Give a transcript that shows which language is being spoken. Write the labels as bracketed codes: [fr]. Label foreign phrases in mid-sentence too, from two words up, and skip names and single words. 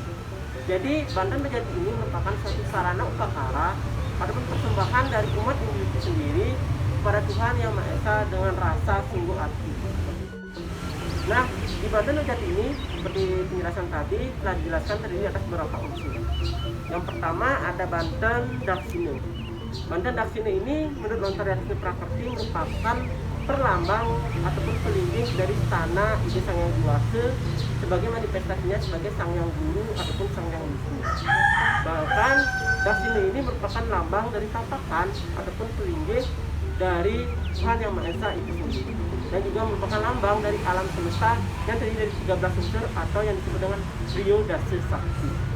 [id] Jadi banten pejati ini merupakan suatu sarana upakara ataupun persembahan dari umat Hindu itu sendiri kepada Tuhan Yang Maha Esa dengan rasa sungguh hati. Nah, di banten pejati ini seperti penjelasan tadi telah dijelaskan terdiri atas beberapa unsur. Yang pertama ada banten daksina. Banten daksina ini menurut lontar Yasna Prakerti merupakan perlambang ataupun pelindung dari istana Ide Sang Hyang Dewasa sebagai manifestasinya sebagai Sang Hyang Guru ataupun Sang Hyang Wisnu. Bahkan daksina ini merupakan lambang dari tapakan ataupun pelindung dari Tuhan Yang Maha Esa itu sendiri, dan juga merupakan lambang dari alam semesta yang terdiri dari 13 unsur atau yang disebut dengan Trio Dasa Sakti.